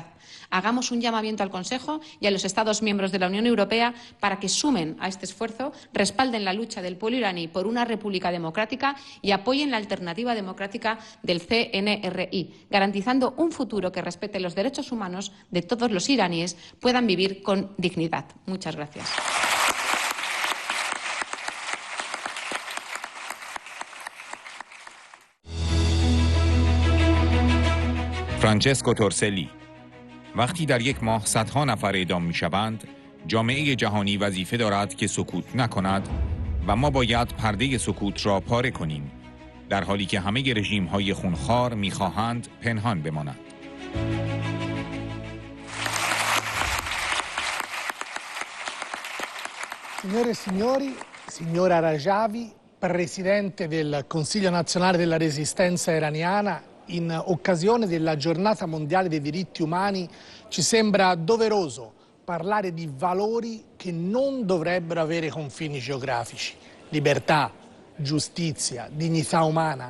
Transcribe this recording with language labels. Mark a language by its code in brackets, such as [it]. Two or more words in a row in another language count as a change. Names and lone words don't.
[es] Hagamos un llamamiento al Consejo y a los Estados miembros de la Unión Europea para que sumen a este esfuerzo, respalden la lucha del pueblo iraní por una república democrática y apoyen la alternativa democrática del CNRI, garantizando un futuro que respete los derechos humanos de todos los iraníes puedan vivir con dignidad. Muchas gracias. [fa] فرانچسکو تورسلی: وقتی در یک ماه صدها نفر اعدام می‌شوند، جامعه جهانی وظیفه دارد که سکوت نکند و ما باید پرده سکوت را پاره کنیم، در حالی که همه رژیم‌های خونخوار می‌خواهند پنهان بمانند. [it] Signore e signori, signora Rajavi, Presidente del Consiglio Nazionale della Resistenza iraniana, in occasione della Giornata Mondiale dei Diritti Umani ci sembra doveroso parlare di valori che non dovrebbero avere confini geografici: libertà, giustizia, dignità umana.